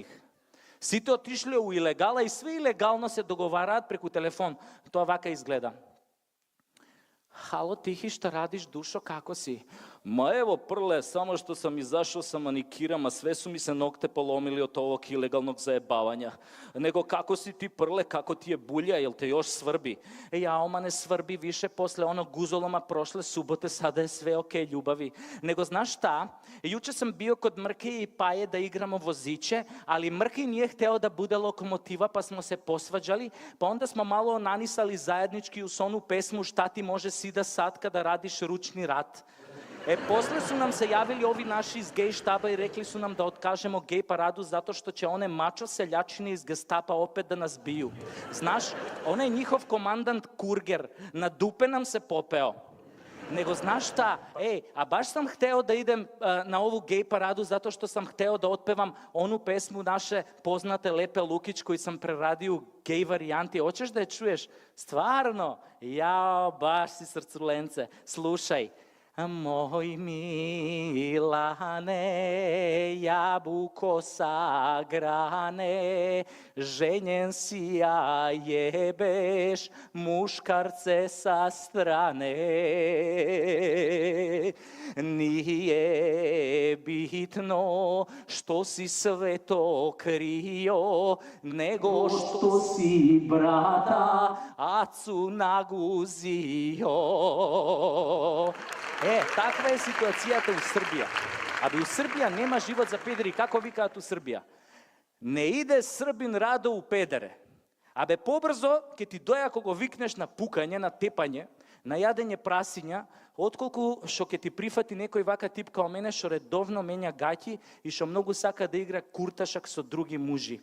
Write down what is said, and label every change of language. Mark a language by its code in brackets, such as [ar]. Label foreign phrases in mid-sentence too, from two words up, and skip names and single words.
[mk] Сите отишле у илегала и све илегално се договараат преку телефон. Тоа вака изгледа: [sr] "Хало, Тихи, што радиш, душо, како си?" "Ма ево, Прле, само што сам изашол са маникирам, а све су ми се ногте поломили од овог илегалnog заебавања." "Него како си ти, Прле, како ти е булја, јел те још сврби?" "Јао, не сврби више, после оно гузолома прошле суботе, сада е све окей, љубави." "Него знаш шта, јуче сам био код Мрке и Паје да играмо возиче, али Мрке не е хтео да буде локомотива, па смо се посваđали, па онда смо мало онанисали заеднички у сону песму "Шта ти може си да сатка да радиш ручни рад." После су нам се јавили ови наши из геј штаба и рекли су нам да откажемо геј параду [mk] затоа што ќе [sr] оне мачо селјачини из гестапа опет да нас бију. Знаш, онај njihov командант Кургер на дупе нам се попео. Него знаш шта, а баш сам хтео да идем на ову геј параду [mk] затоа што [sr] сам хтео да отпевам ону песму наше познате Лепе Лукич кој сам прерадио геј варијанти. Очеш да ја чуеш? Стварно? Јао, баш си срцуленце. Слушај: "Мој Милане, јабуко сагране, женен си ја јебеш, мушкарце са стране. Nije bitno što si sve to krio, nego što si brata acu naguzio." [mk] Таква е ситуацијата у Србија. Абе, у Србија нема живот за педери, како викаат у Србија? [sr] "Не иде Србин радо у педере." [mk] Абе, побрзо ќе ти доја ако го викнеш на пукање, на тепање, на јадење прасиња, отколку што ќе ти прифати некој вака тип као мене што редовно менја гаќи и што многу сака да игра курташак со други мужи.